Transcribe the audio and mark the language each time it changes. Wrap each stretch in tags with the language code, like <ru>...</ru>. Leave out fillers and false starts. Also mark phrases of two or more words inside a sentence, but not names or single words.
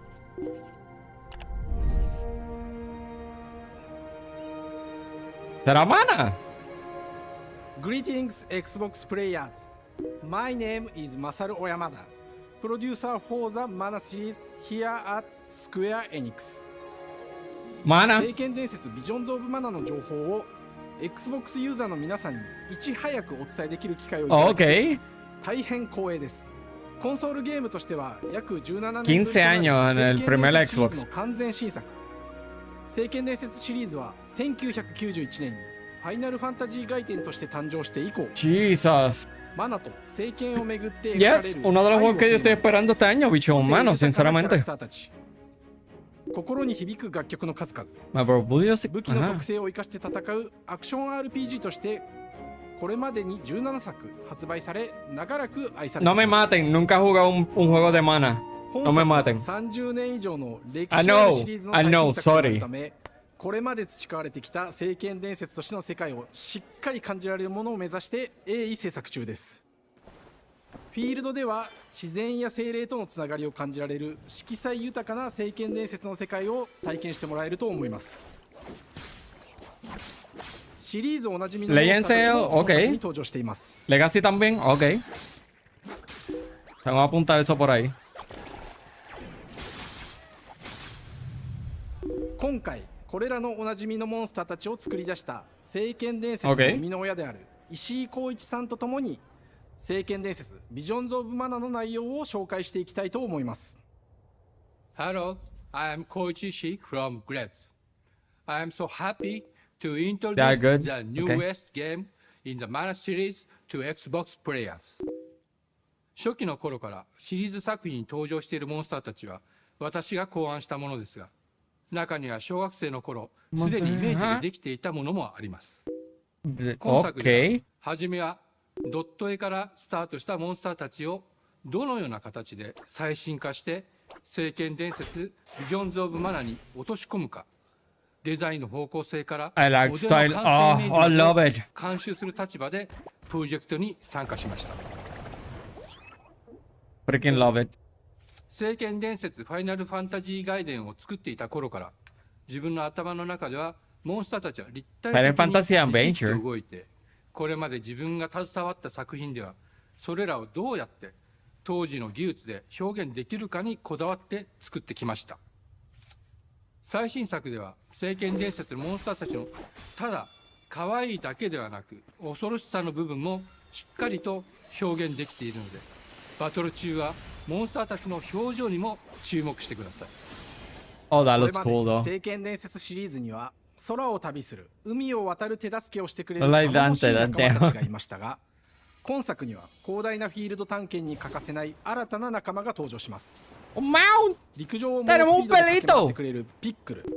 <es>¿Será Mana?</es> <en>Greetings, Xbox players. My name is Masaru Oyamada, producer for the Mana series here at Square Enix. Mana.</en> <ja>聖剣伝説ビジョンズ・オブ・マナの情報を Xbox ユーザーの皆さんにいち早くお伝えできる機会をいただき、大変光栄です。コンソールゲームとしては約17年ぶりとなる</ja> <es>15 años en el primer</es> <ja>聖剣伝説シリーズ Xbox. の完全新作。聖剣伝説シリーズは1991年にファイナルファンタジー外伝として誕生して以降、 Jesus. マナと聖剣をめぐって描かれ</ja> <en>Yes,</en> <ja>る</ja> <es>uno de los</es> <ja>愛を</ja> <es>juegos que yo estoy</es> <ja>テーマに</ja> <es>esperando este año, bicho humano,</es> <ja>個性豊かなキャラ</ja> <es>sinceramente.</es> <ja>クターたち、心に響く楽曲の数々、</ja> <es>Me propuse.</es> <ja>武器の</ja> <es>Ajá.</es> <ja>特性を生かして戦うアクション RPG としてこれまでに17作発売され長らく愛されて</ja> <es>No</es> <ja>い</ja> <es>me</es> <ja>ます。</ja> <es>maten, nunca he jugado un juego de Mana.</es> <ja>本</ja> <es>No me</es> <ja>作は</ja> <es>maten.</es> <ja>30年以上の歴</ja> <en>I</en> <ja>史ある</ja> <en>know,</en> <ja>シリーズの</ja> <en>I</en> <ja>最</ja> <en>know,</en> <ja>新作とな</ja> <en>sorry.</en> <ja>るため、これまで培われてきた聖剣伝説としての世界をしっかり感じられるものを目指して鋭意制作中です。フィールドでは自然や精霊とのつながりを感じられる色彩豊かな聖剣伝説の世界を体験してもらえると思います。シリーズおなじみのモンスターたちも本作に登場しています。</ja> <es>Legacy también, ok. Tengo que apuntar eso por ahí.</es> <ja>今回これらのおなじみのモンスターたちを作り出した聖剣伝説の生みの親である石井浩一さんとともに聖剣伝説ビジョンズ・オブ・マナの内容を紹介していきたいと思います。</ja> <en>Hello, I am Koichi Ishii from Gretz. I am so happy to introduce good. the newest game in the Mana series to Xbox players.</en> <ja>初期の頃からシリーズ作品に登場しているモンスターたちは私が考案したものですが、中には小学生の頃すでにイメージでできていたものもあります。今作では初めはドット絵からスタートしたモンスターたちをどのような形で最新化して聖剣伝説ビジョンズ・オブ・マナに落とし込むか、デザインの方向性から</ja> <en>I like</en> <ja>モデルの</ja> <en>style.</en> <ja>完</ja> <en>Oh,</en> <ja>成イメ</ja> <en>I</en> <ja>ージを</ja> <en>love it.</en> <ja>監修する立場でプロジェクトに参加しました。</ja> <en>Freaking love it.</en> <ja>聖剣伝説ファイナルファンタジー外伝を作っていた頃から自分の頭の中ではモンスターたちは立体的 Final Fantasy に生き Adventure て動いて、これまで自分が携わった作品ではそれらをどうやって当時の技術で表現できるかにこだわって作ってきました。最新作では聖剣伝説のモンスターたちのただ可愛いだけではなく恐ろしさの部分もしっかりと表現できているので、バトル中はモンスターたちの表情にも注目してください。</ja> <en>Oh, that looks cool though.</en> <ja>聖剣伝説シリーズには空を旅する海を渡る手助けをしてくれる</ja> <en>Like</en> <ja>頼もしい Dante, 仲間 Dante. たちがいましたが、今作には広大なフィールド探検に欠かせない新たな仲間が登場します。陸上を猛スピードで駆け回ってくれるピックル。</ja>